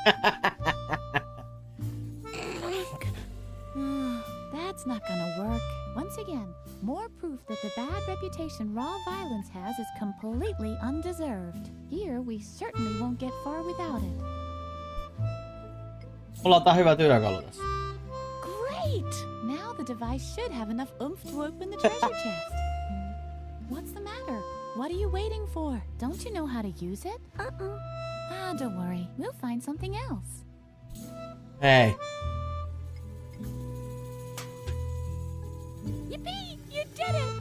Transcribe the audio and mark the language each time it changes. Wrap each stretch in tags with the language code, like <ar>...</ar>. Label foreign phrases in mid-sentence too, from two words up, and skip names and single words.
<en>That's not gonna work. Once again, more proof that the bad reputation raw violence has is completely undeserved. Here, we certainly won't get far without it.</en> <fi>Mulla on tää hyvä työkalu tässä.</fi> <en>Great! Now the device should have enough oomph to open the treasure chest. What's the matter? What are you waiting for? Don't you know how to use it? Ah, don't worry. We'll find something else. Hei. Yippee! You did it!</en>